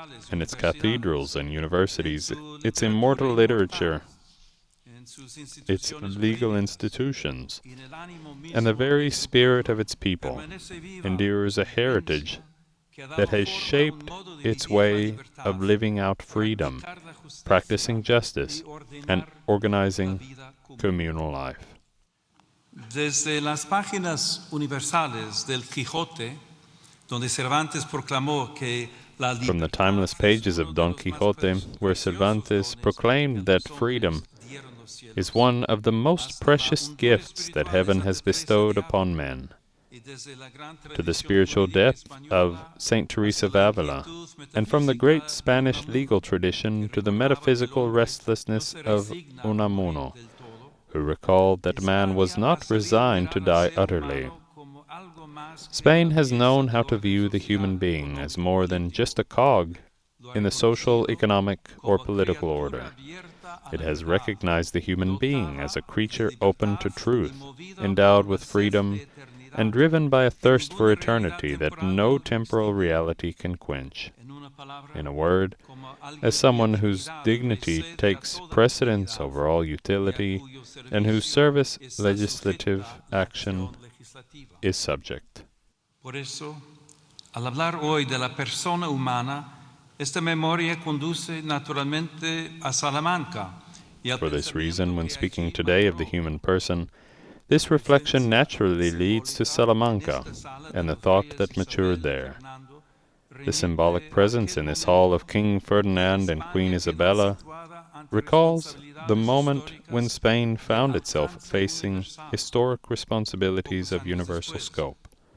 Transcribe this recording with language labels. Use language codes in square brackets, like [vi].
[en] In its cathedrals and universities, its immortal literature, its legal institutions, and the very spirit of its people endures a heritage that has shaped its way of living out freedom, practicing justice, and organizing communal life. [es] Desde las páginas universales del Quijote, donde Cervantes proclamó que [en] From the timeless pages of Don Quixote, where Cervantes proclaimed that freedom is one of the most precious gifts that heaven has bestowed upon men, to the spiritual depth of Saint Teresa of Avila, and from the great Spanish legal tradition to the metaphysical restlessness of Unamuno, who recalled that man was not resigned to die utterly. Spain has known how to view the human being as more than just a cog in the social, economic, or political order. It has recognized the human being as a creature open to truth, endowed with freedom, and driven by a thirst for eternity that no temporal reality can quench. In a word, as someone whose dignity takes precedence over all utility, and whose service legislative action is subject. [es] Por eso, al hablar hoy de la persona humana, esta memoria conduce naturalmente a Salamanca. [en] For this reason, when speaking today of the human person, this reflection naturally leads to Salamanca and the thought that matured there. The symbolic presence in this hall of King Ferdinand and Queen Isabella recalls the moment when Spain found itself facing historic responsibilities of universal scope.